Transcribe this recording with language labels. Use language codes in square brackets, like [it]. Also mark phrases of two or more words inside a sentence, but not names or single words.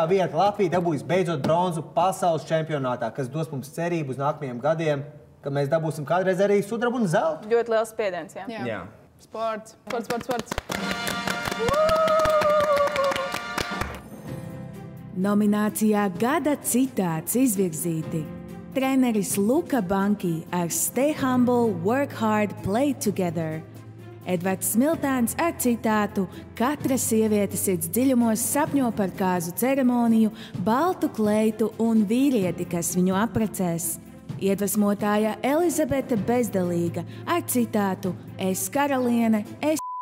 [lv] vieta Latvija dabūs beidzot bronzu pasaules čempionātā, kas dos mums cerību uz nākamajiem gadiem, ka mēs dabūsim kādreiz arī sudrabu un zeltu. Ļoti liels spiediens, jā. Jā. Sports. Nominācijā Gada citāts izvirzīti treneris Luka Banki ar [en] Stay humble, work hard, play together. [lv] Edvards Smiltēns ar citātu Katra sieviete sirds dziļumos sapņo par kāzu ceremoniju, baltu kleitu un vīrieti, kas viņu apprecēs. Iedvesmotāja Elizabete Bezdalīga ar citātu Es karaliene, es...